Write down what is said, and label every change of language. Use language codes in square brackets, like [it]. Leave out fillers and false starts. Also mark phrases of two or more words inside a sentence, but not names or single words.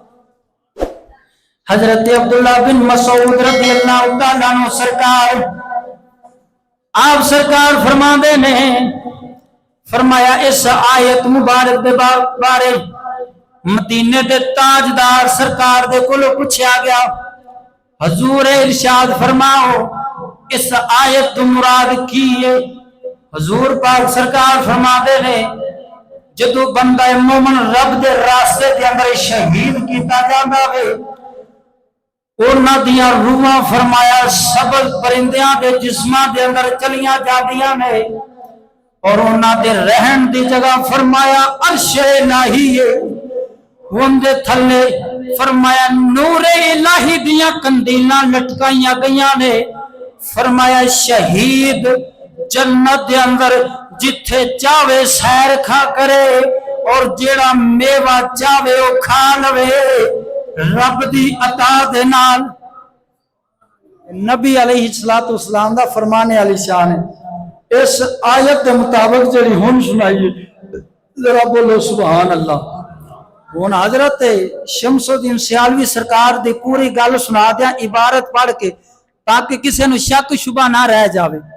[pa] حضرت عبداللہ بن مسعود [ar] رضی اللہ تعالیٰ عنہ [pa] سرکار آپ سرکار فرما دے نے فرمایا اس آیت مبارک دے بارے مدینے دے تاجدار سرکار دے کولو پوچھا گیا حضور ارشاد فرماؤ اس آیت مراد کی ہے؟ حضور پاک سرکار فرما دے نے جدو بندہ مومن رب دے راستے دے اندر شہید کیتا جاندا وے انہاں دیاں روحاں فرمایا سبز پرندیاں دے جسماں دے اندر چلیاں جاندیاں نے اور انہاں دے رہن دی جگہ فرمایا عرش الہی ہے ان دے تھلے فرمایا نور الہی دیاں کندیلاں لٹکائیاں گئیاں نے فرمایا شہید جنت دے اندر جتھے چاہے سیر کھا کرے اور جیڑا میوہ چاہے او کھا لوے رب دی عطا دے نال۔ نبی [ar] علیہ السلام [pa] دا فرمانے والی شان ہے۔ [ur] اس آیت کے مطابق [pa] جڑی ہن سنائیے ذرا بولو [ar] سبحان اللہ۔ [pa] ہن حضرت شمس الدین سیالوی سرکار دی پوری گل سنا دیا عبارت پڑھ کے تاکہ کسی نو شک شبہ نہ رہ جاوے۔